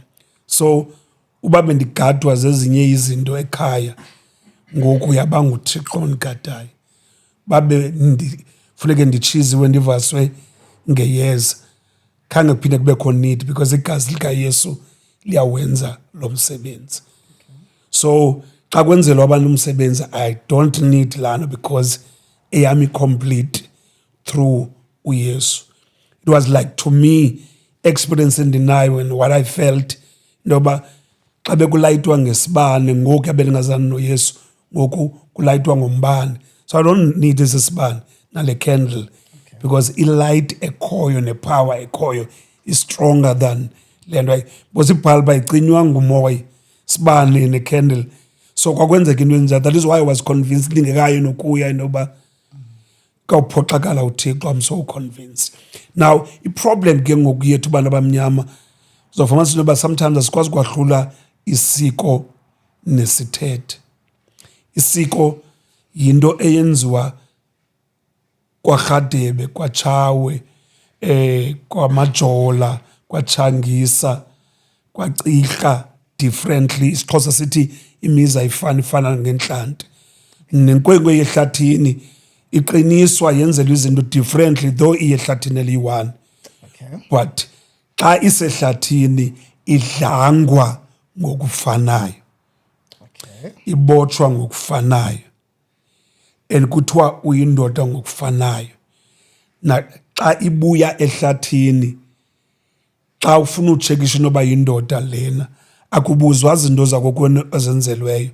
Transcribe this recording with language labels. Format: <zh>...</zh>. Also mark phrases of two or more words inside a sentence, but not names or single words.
<xh>So uba bendigadwa zezinye izinto ekhaya ngoku yaba nguThixo ondigadayo. Babe funeke nditshiziwe ndivaswe ngeyeza. Khange kuphinde kubekho</xh> <en>need because</en> <xh>igazi likaYesu liyawenza lo msebenzi. So xa kwenzelwa abantu umsebenzi,</xh> <en>I don't need lana because eyami complete through uYesu. It was like to me experiencing denial and what I felt</en> <xh>noba xa bekulayitwa ngesibane ngoku abelingazani noYesu ngoku kulayitwa ngombane.</xh> <en>So I don't need</en> <xh>esi sibane nale</xh> <en>candle because</en> <xh>ilight ekhoyo nepower ekhoyo</xh> <en>is stronger than lento.</en> <xh>Because ibhalba icinywa ngumoya sibane necandle. So kwakwenzeka into enjalo.</xh> <en>That is why I was convinced</en> <xh>ndingekayo nokuya inoba kawuphoxakala uThixo.</xh> <en>I'm so convinced.</en> <xh>Now i-problem ke ngoku yethu bantu abamnyama uzofumana into yoba sometimes asikwazi ukwahlula isiko nesithethe. Isiko yinto eyenziwa kwaRhadebe, kwaTshawe, kwamaJola, kwaTshangisa, kwaCirha differently. IsiXhosa sithi imizi ayifani, ifana ngentlante. Nenkwenkwe yehlathini iqiniswa yenzelwa izinto</xh> <en>differently though</en> <xh>iyehlathini eliyi-one. Okay. But xa isehlathini idlangwa ngokufanayo. Okay. Ibotshwa ngokufanayo. And kuthiwa uyindoda ngokufanayo. Na xa ibuya ehlathini, xa ufuna utshekisha noba yindoda lena, akubuzwa zinto zakokwenu ezenzelweyo.</xh>